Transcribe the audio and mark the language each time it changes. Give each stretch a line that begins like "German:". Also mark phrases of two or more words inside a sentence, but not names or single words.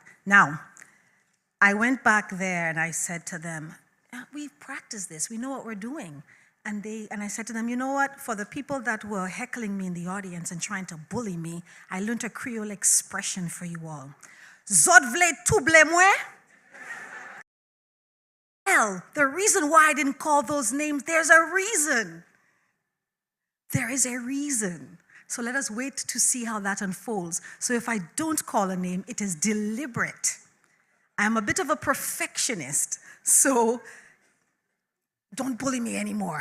English: Now, I went back there and I said to them, we've practiced this, we know what we're doing. And I said to them, you know what, for the people that were heckling me in the audience and trying to bully me, I learned a Creole expression for you all.
Haitian Creole: Zot vle tout ble mwen?
English: Well, the reason why I didn't call those names, there's a reason. There is a reason. So let us wait to see how that unfolds. So if I don't call a name, it is deliberate. I'm a bit of a perfectionist, so don't bully me anymore.